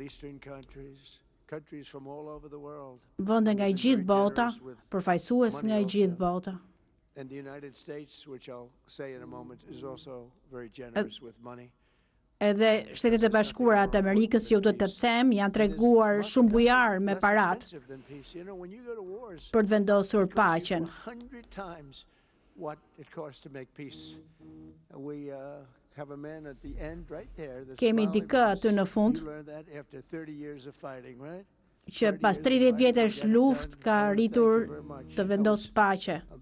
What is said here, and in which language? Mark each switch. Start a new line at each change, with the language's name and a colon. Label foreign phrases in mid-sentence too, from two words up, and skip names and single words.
Albanian: Vende nga i gjithë bota, përfaqësues nga i gjithë bota.
English: And the United States, which I'll say in a moment, is also very generous with money.
Albanian: Edhe Shtetet e Bashkuara të Amerikës, ju duhet të them, janë treguar shumë bujar me parat për të vendosur paqen. Kemi dikë aty në fund që pas 30 vjetësh luftë ka arritur të vendos paqe.